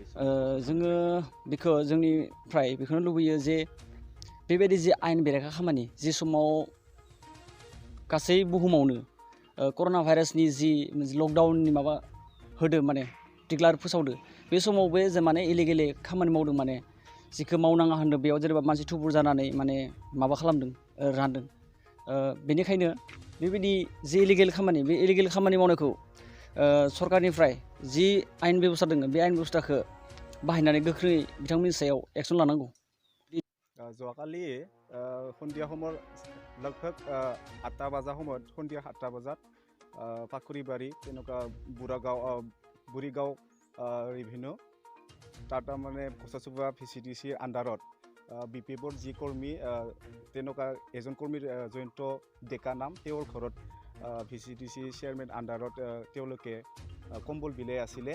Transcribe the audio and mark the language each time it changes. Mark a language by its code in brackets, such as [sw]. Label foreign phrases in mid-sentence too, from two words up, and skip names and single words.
[brx] जोङो बेखौ जोंनिफ्राय बेखौनो लुबैयो जे बेबायदि जे आयेन बेरेखा खामानि जि समाव गासै बुहुमावनो कर'ना भाइरासनि जि लकडाउननि माबा होदो माने डिक्लार फोसावदो बे समाव बे जे माने इलिगेलि खामानि मावदों माने जिखौ मावनाङा होनदों बेयाव जेनेबा मानसि थुबुर जानानै माने माबा खालामदों रानदों। बेनिखायनो बेबायदि जि इलिगेल खामानि बे इलिगेल खामानि मावनायखौ सरकारनिफ्राय जि आयेन बेबस्था दङ बे आयेन बेबस्थाखौ बाहायनानै गोख्रै बिथांमोननि सायाव एक्सन लानांगौ। [as] যোৱাকালি সন্ধিয়া সময়ত লগভগ 8টা বজা সময়ত সন্ধিয়া 7টা বজাত ফাকুৰিবাৰী তেনেকুৱা বুঢ়ীগাঁও ৰিভিনিউ তাত মানে কচাচুবা VCDC আণ্ডাৰত BPFৰ যি কৰ্মী তেনেকুৱা এজন কৰ্মীৰ জয়ন্ত ডেকা নাম তেওঁৰ ঘৰত VCDC চেয়াৰমেন আণ্ডাৰত তেওঁলোকে কম্বল বিলাই আছিলে।